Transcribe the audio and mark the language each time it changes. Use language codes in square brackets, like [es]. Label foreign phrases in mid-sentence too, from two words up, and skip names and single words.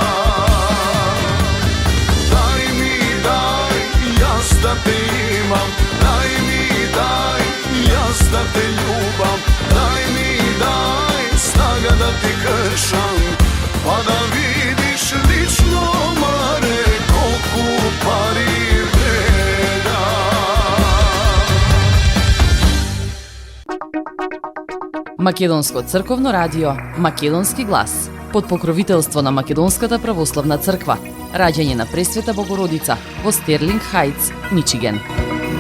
[mk] Дај ми дај, јас да те имам, дај ми дај, јас да те љубам, дај ми дај снага да ти кршам, па да видиш лично маре колико пари вреда. Македонско црковно радио, Македонски глас, под покровителство на Македонската православна црква, раѓање на Пресвета Богородица во Стерлинг Хајтс, Мичиген.